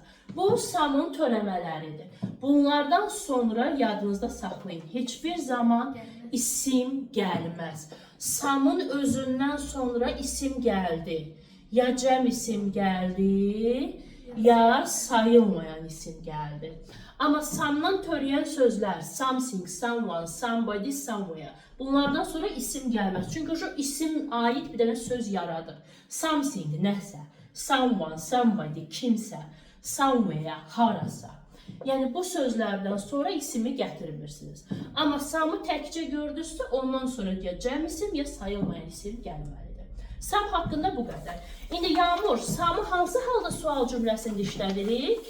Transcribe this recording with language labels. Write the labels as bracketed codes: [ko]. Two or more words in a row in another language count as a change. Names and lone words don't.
[az] Bu some'ın törəmələridir. Bunlardan sonra yadınızda saxlayın. Heç bir zaman isim gəlməz. Some'ın özündən sonra isim gəldi. Ya cəm isim gəldi, ya sayılmayan isim gəldi. Amma some'dan törəyən sözlər, [en] something, someone, somebody, somewhere. [az] Bunlardan sonra isim gəlməz. Çünki o isim aid bir dənə söz yaradır. [en] Something, nəsə. Someone, somebody, [az] kimsə. Somewhere, harasa. Yəni bu sözlərdən sonra isimi gətirmirsiniz. Amma some'ı təkcə gördünüzsə, ondan sonra ya cəm isim, ya sayılmayan isim gəlməlidir. Some haqqında bu qədər. İndi Yağmur, some'ı hansı halda sual cümləsində işlədirik?